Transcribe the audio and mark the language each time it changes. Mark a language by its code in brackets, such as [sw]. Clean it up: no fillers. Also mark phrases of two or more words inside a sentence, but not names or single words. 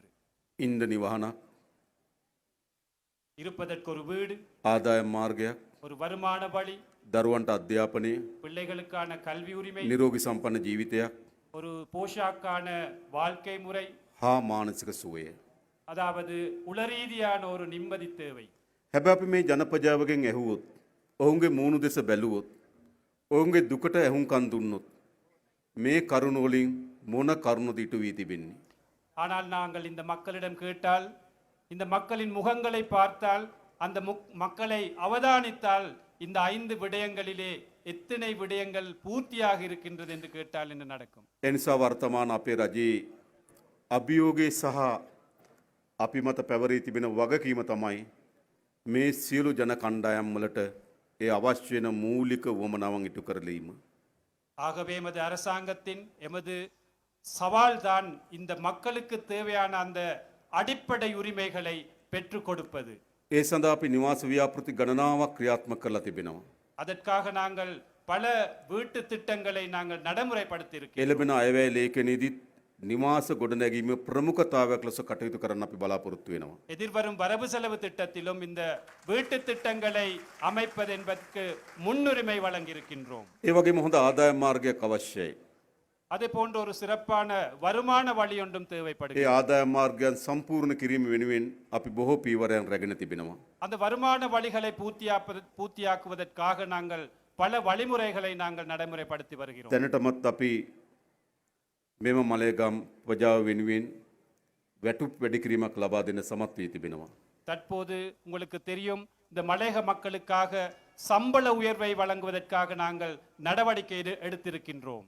[si] ඉන්ද නිවහනක්, [ta] இருப்பதற்கு ஒரு வீடு, [si] ආදායම් මාර්ගයක්, [ta] ஒரு வருமான வழி, [si] දරුවන්ට අධ්‍යාපනය, [ta] பிள்ளைகளுக்கான கல்வி உரிமை, [si] නිරෝගී සම්පන්න ජීවිතයක් [ta] ஒரு போஷாக்கான வாழ்க்கை முறை, [si] හා මානසික සුවය. [ta] அதாவது உளரீதியான ஒரு நிம்மதி தேவை. [si] හැබැයි අපි මේ ජනපජාවගෙන් ඇහුවොත්, ඔවුන්ගේ මූණු දෙස බැලුවොත්, ඔවුන්ගේ දුකට ඇහුම්කන් දුන්නොත් මේ කරුණ වලින් මොන කරුණද ඉටු වී තිබෙන්නේ? [ta] ஆனால் நாங்கள் இந்த மக்களிடம் கேட்டால், இந்த மக்களின் முகங்களை பார்த்தால், அந்த மக்களை அவதானித்தால் இந்த 5 விடயங்களிலே எத்தனை விடயங்கள் பூர்த்தியாக இருக்கின்றது என்று கேட்டால் என்ன நடக்கும்? [si] එනිසා වර්තමාන අපේ රජයේ අභියෝගයේ සහ අපි මත පැවරී තිබෙන වගකීම තමයි මේ සියලු ජන කණ්ඩායම් වලට ඒ අවශ්‍ය වෙන මූලික වමනාවන් ඉටු කරලීම. [ta] ஆகவே எமது அரசாங்கத்தின் எமது சவால் தான் இந்த மக்களுக்கு தேவையான அந்த அடிப்படை உரிமைகளை பெற்றுக் கொடுப்பது. [si] ඒ සඳහා අපි නිවාස ව්‍යාපෘති ගණනාවක් ක්‍රියාත්මක කරලා තිබෙනවා. [ta] அதற்காக நாங்கள் பல வீட்டு திட்டங்களை நாங்கள் நடைமுறைப்படுத்தி இருக்கிறோம். [si] එළඹෙන අයවැය ලේඛනයේදීත් නිවාස ගොඩනැගීමේ ප්‍රමුඛතාවයක් ලෙස කටයුතු කරන්න අපි බලාපොරොත්තු වෙනවා. [ta] எதிர்வரும் வரவு செலவு திட்டத்திலும் இந்த வீட்டு திட்டங்களை அமைப்பது என்பதற்கு முன்னுரிமை வழங்கியிருக்கின்றோம். [si] ඒ වගේම හොඳ ආදායම් මාර්ගයක් අවශ්‍යයි. [ta] அதே போன்ற ஒரு சிறப்பான வருமான வழி ஒன்றும் [si] ඒ [ta] தேவைப்படுகிறது. [si] ආදායම් මාර්ගයන් සම්පූර්ණ කිරීම වෙනුවෙන් අපි බොහෝ පීවරයන් රැගෙන තිබෙනවා. [ta] அந்த வருமான வழிகளை பூர்த்தியாக்குவதற்காக நாங்கள் பல வழிமுறைகளை நாங்கள் நடைமுறைப்படுத்தி வருகிறோம். [si] දැනටමත් අපි මෙම මලයගම් ප්‍රජාව වෙනුවෙන් වැටුප් වැඩි කිරීමක් ලබා දෙන්න සමත් වී තිබෙනවා. [ta] தற்போது உங்களுக்கு தெரியும், இந்த மலையக மக்களுக்காக சம்பள உயர்வை வழங்குவதற்காக நாங்கள் நடவடிக்கை எடுத்திருக்கின்றோம்.